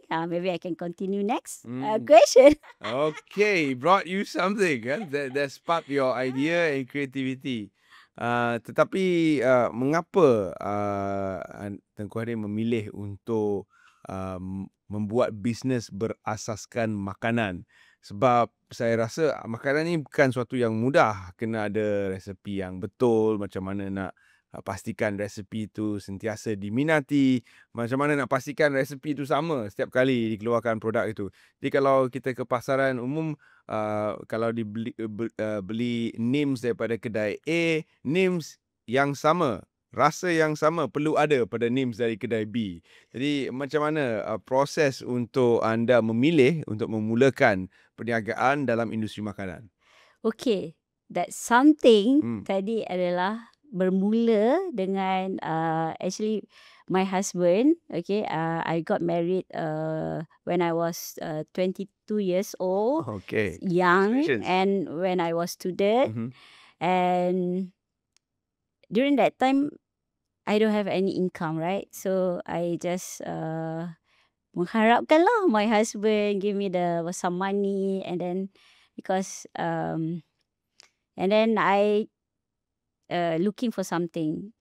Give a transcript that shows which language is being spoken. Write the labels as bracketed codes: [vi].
[en] Maybe I can continue next question. Okay, brought you something [ms] kan? [en] That sparked your idea and creativity. [ms] Tetapi mengapa Tengku Hanim memilih untuk membuat bisnes berasaskan makanan? Sebab saya rasa makanan ni bukan suatu yang mudah. Kena ada resepi yang betul, macam mana nak pastikan resepi itu sentiasa diminati, macam mana nak pastikan resepi itu sama setiap kali dikeluarkan produk itu. Jadi kalau kita ke pasaran umum, kalau beli NIMS daripada kedai A, NIMS yang sama rasa yang sama perlu ada pada names dari kedai B. Jadi macam mana proses untuk anda memilih untuk memulakan perniagaan dalam industri makanan? [en] Okay, that something Hmm. [ms] tadi adalah bermula dengan [en] actually my husband. Okay, I got married when I was 22 years old, Okay. young, Congratulations. and when I was student, Mhm. and during that time I don't have any income, right? So I just [ms] mengharapkan lah [en] my husband give me some money, and then because and then I looking for something.